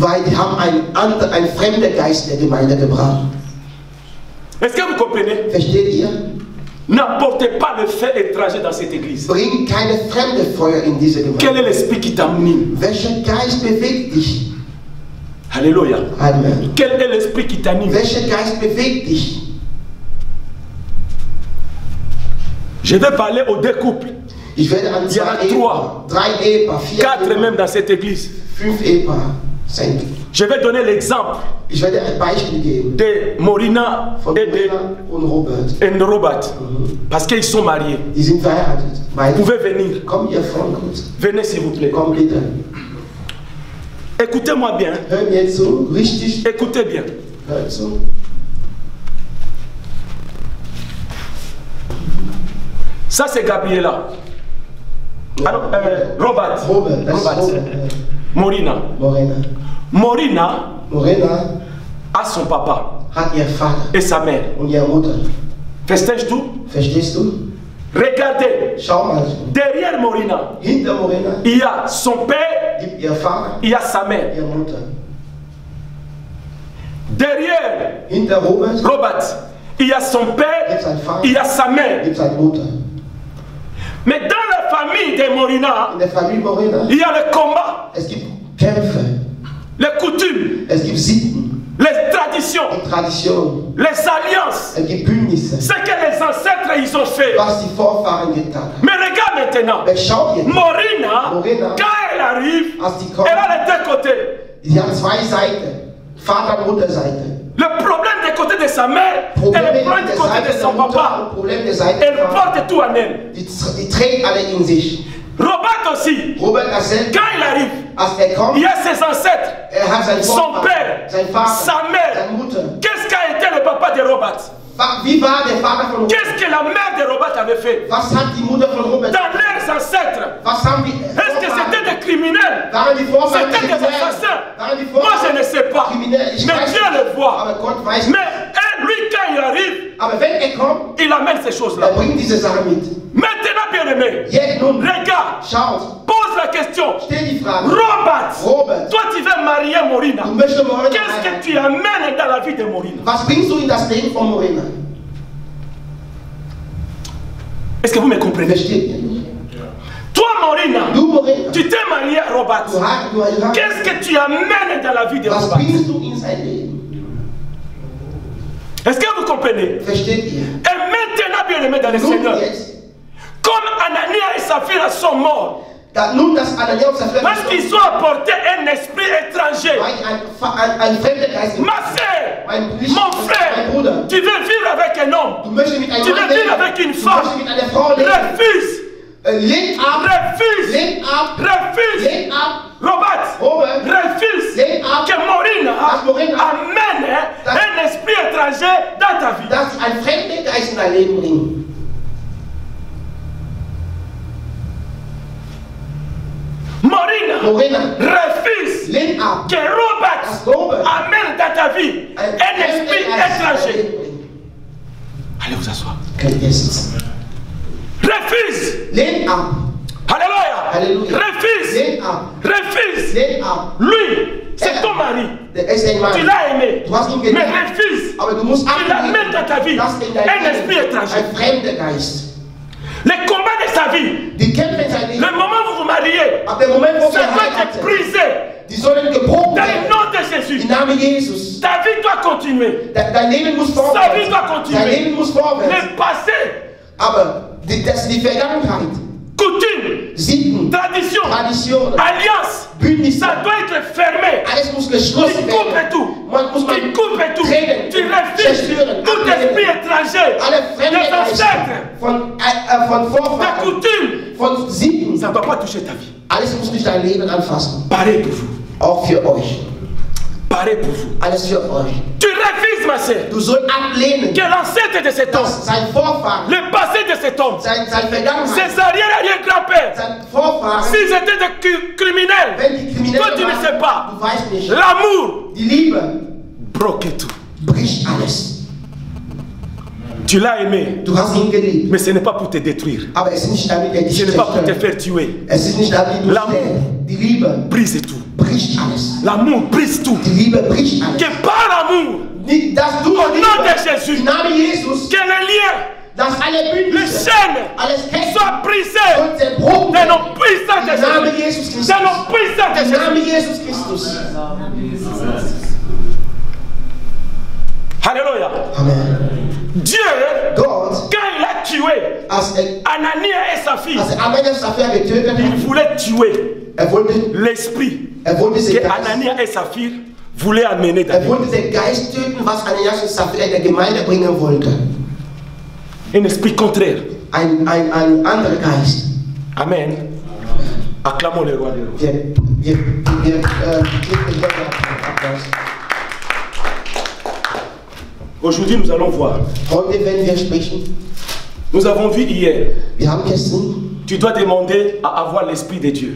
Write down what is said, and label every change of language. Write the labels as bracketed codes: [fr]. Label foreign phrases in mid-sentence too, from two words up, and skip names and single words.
[de] Weil die haben einen fremden Geist der Gemeinde gebracht. [fr] Est-ce que vous comprenez? [de] Versteht ihr? [fr] N'apportez pas le fait étranger dans cette église. [de] Bring keine fremde Feuer in diese [fr] Quel [de] Gemeinde. [fr] est l'esprit qui t'anime? [de] Welcher Geist bewegt dich? [fr] Alléluia. [de] Amen. [fr] Quel est l'esprit qui t'anime? [de] Welcher Geist bewegt dich? [fr] Je vais parler aux deux couples. [de] Ich werde an [fr] Il y en a [de] 2 Ehepaar, 3 Ehepaar, 4 4 Ehepaar, [fr] même dans cette église. [de] 5 Ehepaar sein. [fr] Je vais donner l'exemple [de] Ich werde ein Beispiel geben [fr] de Morina [de] von [fr] et de [de] Rena und Robert. Robert. [fr] Parce qu'ils sont mariés. [de] Die sind verheiratet. [fr] Vous [de] Beide. [fr] pouvez venir. [de] Komm ihr vorn kurz. [fr] Venez s'il vous plaît. [de] Komm bitte. [fr] Écoutez-moi bien. [de] Hör mir zu, richtig. [fr] Écoutez bien. [de] Hör zu. [fr] Ça c'est Gabriela. Alors, Robert. [de] Robert, das ist Robert. Robert. Morina. Morena. Morina Morena [fr] a son papa [de] hat ihr Vater [fr] et sa mère. [de] und ihre Mutter. Verstehst du? Verstehst du? [fr] Regardez. [de] Schau mal. [fr] Derrière Morina, [de] Hinter Morena [fr] il y a son père, [de] gibt ihr Vater, [fr] il y a sa mère. [de] ihre Mutter. [fr] Derrière [de] Hinter Robert Robert, [fr] il y a son [de] gibt [fr] père, [de] sein Vater, [fr] il y a sa mère. [de] gibt seine Mutter. [fr] Mais dans la famille de Morina, [de] In der Familie Morena, [fr] il y a le combat, [de] es gibt Kämpfe, [fr] les coutumes, [de] es gibt Sitten, [fr] les les traditions, [de] die Tradition, [fr] les alliances, [de] die Bündnisse, [fr] ce que les ancêtres ils ont fait. [de] was die Vorfahren getan haben. [fr] Mais regarde maintenant, [de] Aber schau jetzt, Morina, Morina, [fr] quand elle arrive, [de] als die kommt, [fr] elle a les deux côtés. [de] sie hat zwei Seiten, Vater- und Mutterseite. [fr] Le problème du côté de sa mère et le problème du côté de son papa. [de] Problem der Seite [fr] Elle [de] des Vaters. [fr] porte tout en elle. [de] Die trägt alle in sich. [fr] Robert aussi, Robert Gassel, quand il arrive, [de] als er kommt, [fr] il y a ses ancêtres, [de] hat sein [fr] son [de] Vorvater, [fr] père, [de] sein Vater, [fr] sa mère. [de] seine Mutter. [fr] Qu'est-ce qu'a été le papa de Robert? [de] Wie war der Vater von Robert? [fr] Qu'est-ce que la mère de Robert avait fait? [de] Was hat die Mutter von Robert? [fr] Dans leurs ancêtres, [de] Was haben die [fr] est-ce que c'était des criminels? [de] Waren die Vorfahren [fr] C'était des [de] Kriminellen? [fr] assassins? [de] Waren die [fr] Moi [de] Vorfahren [fr] je ne sais pas. [de] Kriminelle? Ich [fr] Mais [de] weiß [fr] Dieu [de] nicht. [fr] le voit. [de] Aber Gott weiß. [fr] Mais lui, quand il arrive, [de] Aber wenn er kommt, [fr] il amène ces choses-là. [de] bringt diese Sache mit. [fr] Maintenant, bien aimé, [de] Jetzt nun, [fr] regarde, [de] schaut, [fr] pose la question. [de] stell die Frage. [fr] Robert, toi tu veux marier Morina. [de] Du möchtest Morina [fr] Qu'est-ce que [de] heiraten. [fr] tu amènes dans la vie de Morina? [de] Was bringst du in das Leben von Morina? [fr] Est-ce que vous me comprenez? [de] Versteht ihr? [fr] Toi, Morina, [de] Du Morina, [fr] tu t'es marié à Robert. [de] du [fr] Qu'est-ce que tu amènes dans la vie de [de] was Robert? bringst du in sein Leben? [fr] Est-ce que vous comprenez? [de] Versteht ihr? [fr] Et maintenant, bien aimé dans le [de] Nun [fr] Seigneur, [de] jetzt, [fr] comme Anania et Saphira sont morts, [de] nun das Anania und Sapphira [fr] parce qu'ils ont apporté un esprit étranger. [de] ein fremder Geist. [fr] Ma soeur, [de] Mein [fr] mon frère, [de] Bruder, [fr] tu veux vivre avec un homme, [de] du möchtest mit einem [fr] tu [de] Mann [fr] veux vivre [de] leben, [fr] avec une [de] du [fr] femme, [de] möchtest mit einer Frau leben. [fr] refuse, [de] Lehn ab, [fr] refuse, [de] lehn ab, [fr] refuse. [de] lehn ab, [fr] Robert, refuse [de] lehn ab, [fr] que Morina [de] dass Morina [fr] amène un esprit étranger dans ta vie. [de] dass ein fremder Geist in dein Leben bringt. [fr] Morina, refuse [de] lehn ab, [fr] que [de] dass Robert Robert [fr] amène dans ta vie un esprit étranger. Allez vous asseoir. [de] Könnt ihr sitzen. [fr] Refuse. [de] Lehn ab, [fr] Alléluia. [de] Halleluja. [fr] Refuse. [de] Lehn ab, [fr] Refuse. [de] lehn ab. [fr] Lui, c'est ton mari. [de] Der ist ein Mann. [fr] Tu l'as aimé. [de] Du hast ihn [fr] Mais [de] geliebt. [fr] refuse. [de] Aber du musst [fr] Tu l'amènes dans ta vie. [de] dass in dein [fr] Un [de] Leben [fr] esprit étranger. [de] ein fremder Geist. [fr] Les combats de sa vie. [de] Die kämpfen in sein Leben. [fr] Le moment où vous vous mariez, [de] Ab dem Moment, wo [fr] ça [de] wir [fr] doit être [de] heiraten, [fr] brisé. [de] die sollen gebrochen [fr] Dans le [de] werden. [fr] nom de Jésus. [de] Im Namen Jesus. [fr] Ta vie doit continuer. [de] Dein Leben muss [fr] Sa vie [de] vorwärts. [fr] doit continuer. [de] Dein Leben muss vorwärts. [fr] Le passé, [de] Aber die Vergangenheit, [fr] coutume, [de] Sitten, [fr] tradition, [de] Traditionen, [fr] alliance, [de] Bündnisse, [fr] ça doit être fermé. [de] alles muss [fr] Tu [de] geschlossen [fr] coupes [de] werden. [fr] tout. [de] Man muss [fr] Tu coupes tout. [de] trennen, [fr] Tu refuses [de] zerstören, [fr] tout esprit [de] ablehnen. [fr] étranger. [de] Alle [fr] Des [de] fremden Geister [fr] ancêtres, [de] von [fr] des [de] Vorfahren, [fr] coutumes. [de] von Sitten, [fr] Ça ne va pas toucher ta vie. [de] alles muss nicht dein Leben anfassen. [fr] Pareil pour vous. [de] Auch für euch. [fr] Pareil pour vous. [de] Alles für euch. [fr] Tu refuses, ma sœur, [de] Du sollst ablehnen, [fr] que l'ancêtre de cet homme, [de] dass sein Vorfahren, [fr] le passé de cet homme, [de] sein Vergangenheit, [fr] ses arrière-arrière-grands-pères, [de] sein Vorfahren, [fr] s'ils étaient des criminels, [de] wenn die Kriminellen [fr] toi tu ne sais pas, [de] du weißt nicht, [fr] l'amour [de] die Liebe [fr] broque tout. [de] bricht alles. [fr] Tu l'as aimé, [de] Du hast ihn geliebt, [fr] mais ce n'est pas pour te détruire. [de] aber es ist nicht damit, er dich [fr] Ce n'est pas pour te [de] zerstört. [fr] faire tuer. [de] Es ist nicht damit, du [fr] L'amour. [de] die Liebe [fr] Brise tout. [de] bricht alles. [fr] L'amour brise tout. [de] Die Liebe bricht alles. [fr] Que par l'amour, [de] Nicht, dass du [fr] au nom de Jésus, [de] im Namen Jesus, [fr] que les liens, [de] dass alle [fr] les [de] Bündnisse, [fr] chaînes [de] alles Ketten [fr] soient brisés [de] und zerbrochen [fr] de [de] werden. [fr] nos puissants de [de] Im Namen [fr] Jésus. [de] Jesus Christus. [fr] De nos puissants de [de] Im [fr] Jésus. [de] Namen Jesus Christus. [fr] Alléluia. [de] Amen. [fr] Dieu, [de] Gott, [fr] quand il a tué [de] als [fr] Anania et sa fille, [de] Anania Sapphira getötet [fr] il [de] hat, [fr] voulait tuer [de] wollte [fr] l'esprit [de] diese [fr] que [de] Geist, [fr] Anania et sa fille voulaient amener dans [de] wollte den Geist töten, was Ananias und Sapphira in der Gemeinde bringen wollte. [fr] un esprit contraire. [de] Ein anderer Geist. [fr] Amen. Acclamons le roi des rois. [de] Wir geben Gott Applaus. [fr] Aujourd'hui, nous allons voir. [de] Heute werden wir sprechen. [fr] Nous avons vu hier. [de] Wir haben gestern, [fr] Tu dois demander à avoir l'esprit de Dieu.